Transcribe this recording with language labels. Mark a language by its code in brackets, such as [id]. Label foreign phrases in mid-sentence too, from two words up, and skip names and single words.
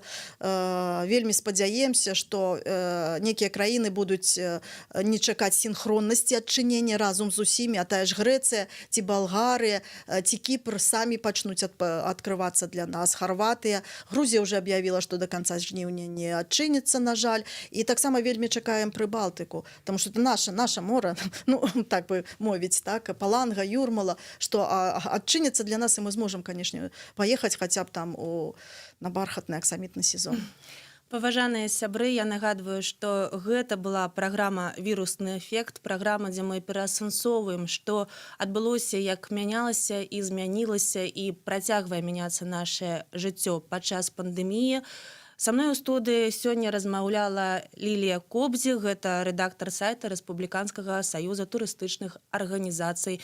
[be] Вельмі спадзяемся, што некія краіны будуць не чакаць сінхроннасці адчынення разам з усімі, а тая ж Грэцыя, ці Балгарыя, ці Кіпр самі пачнуць адкрывацца для нас. Харватыя. Грузія ўжо аб'явіла, што до канца жніўня не адчыніцца, на жаль. І таксама вельмі чакаем Прыбалтыку. [ru] Потому что это наше море, ну, [be] так бы мовить, [ru] так, Паланга, Юрмала, что отчинится для нас, и мы сможем, конечно, поехать хотя бы там на бархатный аксамитный сезон. [be] Паважаныя сябры, я нагадваю, што гэта была праграма «Вірусны эфект», праграма, дзе мы пераасэнсоўваем, што адбылося, як мянялася і змянілася і працягвае мяняцца нашае жыццё падчас пандэміі. Са мной у студыі сёння размаўляла Лілія Кобзі, гэта рэдактар сайта Рэспубліканскага саюза турыстычных арганізацый.